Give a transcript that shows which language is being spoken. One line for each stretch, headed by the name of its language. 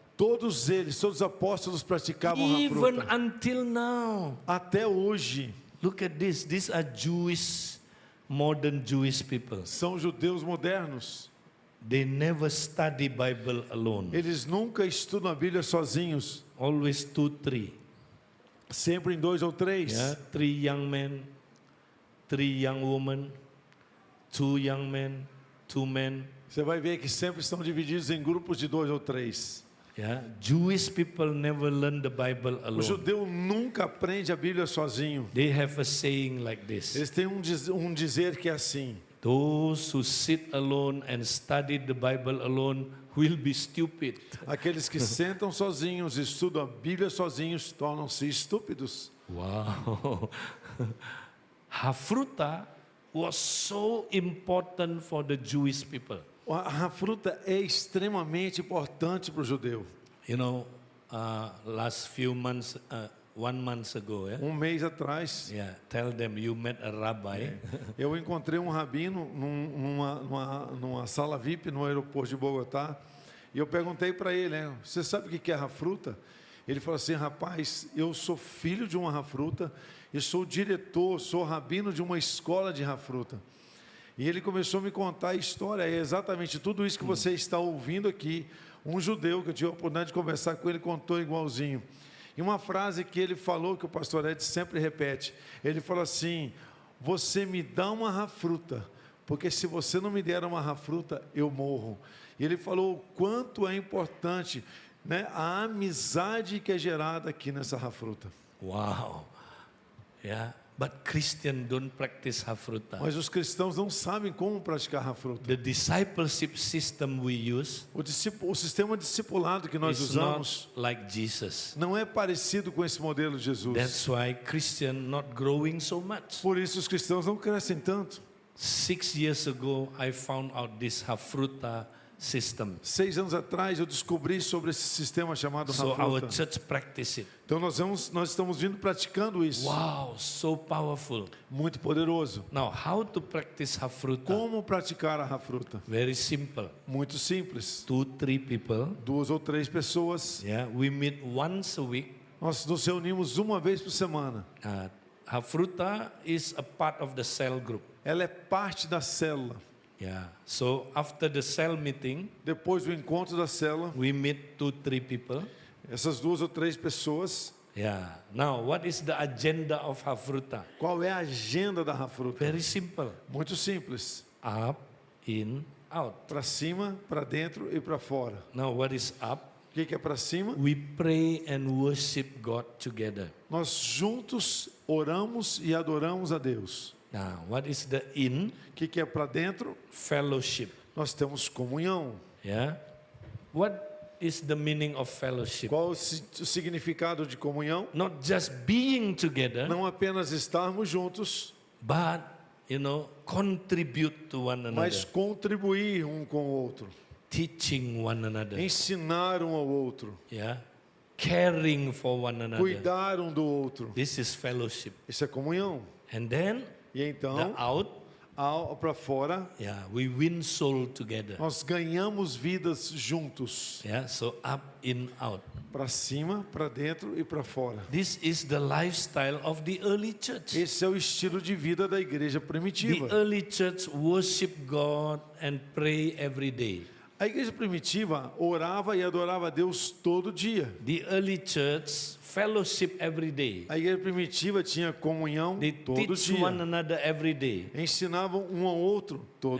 Portuguese: Todos os apóstolos praticavam
English: Even rafruta. until now.
Portuguese: Até hoje,
English: Look at this. These are modern Jewish people.
Portuguese: são judeus modernos.
English: They never study Bible alone.
Portuguese: Eles nunca estudam a Bíblia sozinhos.
English: Always 2, 3.
Portuguese: Sempre em 2 ou 3.
English: Yeah, 3 young men, 3 young women, 2 young men, 2 men.
Portuguese: Você vai ver que sempre estão divididos em grupos de 2 ou 3.
English: Yeah, Jewish people never learn the Bible
Portuguese: O
English: alone.
Portuguese: judeu nunca aprende a Bíblia sozinho.
English: They have a saying like this:
Portuguese: Eles têm um dizer que é assim:
English: those who sit alone and study the Bible alone will be stupid.
Portuguese: aqueles que sentam sozinhos, estudam a Bíblia sozinhos, tornam-se estúpidos.
English: Wow. Hafruta was so important for the Jewish people.
Portuguese: A rafruta é extremamente importante para o judeu.
English: You know, last few months, 1 month ago,
Portuguese: Mês atrás,
English: tell them you met a rabbi.
Portuguese: eu encontrei um rabino numa sala VIP no aeroporto de Bogotá. E eu perguntei para ele, você sabe o que é rafruta? Ele falou assim: rapaz, eu sou filho de uma rafruta e sou diretor, sou rabino de uma escola de rafruta. E ele começou a me contar a história, é exatamente tudo isso que você está ouvindo aqui. Um judeu que eu tive a oportunidade de conversar com ele contou igualzinho. E uma frase que ele falou, que o pastor Ed sempre repete, ele falou assim: você me dá uma rafruta, porque se você não me der uma rafruta, eu morro. E ele falou o quanto é importante, a amizade que é gerada aqui nessa rafruta.
English: Wow. Yeah. But Christians don't practice hafruta.
Portuguese: Mas os cristãos não sabem como praticar rafruta.
English: The discipleship system we use
Portuguese: O sistema discipulado que nós
English: is
Portuguese: usamos
English: not like Jesus.
Portuguese: não é parecido com esse modelo de Jesus.
English: That's why Christian not growing so much.
Portuguese: Por isso os cristãos não crescem tanto.
English: 6 years ago, I found out this hafruta system.
Portuguese: 6 anos atrás eu descobri sobre esse sistema chamado
English: So our
Portuguese: rafruta.
English: church practice it.
Portuguese: Então nós estamos vindo praticando isso.
English: Wow, so powerful.
Portuguese: Muito poderoso.
English: Now, how to practice hafruta?
Portuguese: Como praticar a rafruta?
English: Very simple.
Portuguese: Muito simples.
English: 2, 3 people.
Portuguese: 2 ou 3 pessoas.
English: We meet once a week.
Portuguese: Nós nos reunimos uma vez por semana.
English: Hafruta is a part of the cell group.
Portuguese: Ela é parte da célula.
English: So after the cell meeting,
Portuguese: Depois do encontro da célula,
English: we meet 2, 3 people.
Portuguese: essas 2 ou 3 pessoas.
English: Now, what is the agenda of hafruta?
Portuguese: Qual é a agenda da rafruta?
English: Very simple.
Portuguese: Muito simples.
English: Up, in, out.
Portuguese: Para cima, para dentro e para fora.
English: Now, what is up?
Portuguese: O que é para cima?
English: We pray and worship God together.
Portuguese: Nós juntos oramos e adoramos a Deus.
English: Now, what is the in?
Portuguese: O que é para dentro?
English: Fellowship.
Portuguese: Nós temos comunhão.
English: What is the meaning of fellowship?
Portuguese: Qual o significado de comunhão?
English: Not just being together,
Portuguese: Não apenas estarmos juntos,
English: but contribute to one another,
Portuguese: mas contribuir um com o outro,
English: teaching one another,
Portuguese: ensinar um ao outro,
English: caring for one another.
Portuguese: cuidar um do outro.
English: This is fellowship.
Portuguese: Isso é comunhão.
English: And then
Portuguese: E
English: the
Portuguese: então,
English: out
Portuguese: para fora,
English: Yeah, we win soul together.
Portuguese: nós ganhamos vidas juntos.
English: Yeah, so up, in, out.
Portuguese: Para cima, para dentro e para fora.
English: This is the lifestyle of the early church.
Portuguese: Esse é o estilo de vida da igreja
English: The
Portuguese: primitiva.
English: early church worship God and pray every day.
Portuguese: A igreja primitiva orava e adorava a Deus todo dia.
English: The early church fellowship every day.
Portuguese: A igreja primitiva tinha comunhão
English: They
Portuguese: todo
English: teach one
Portuguese: dia.
English: another every day.
Portuguese: Ensinavam um ao outro todo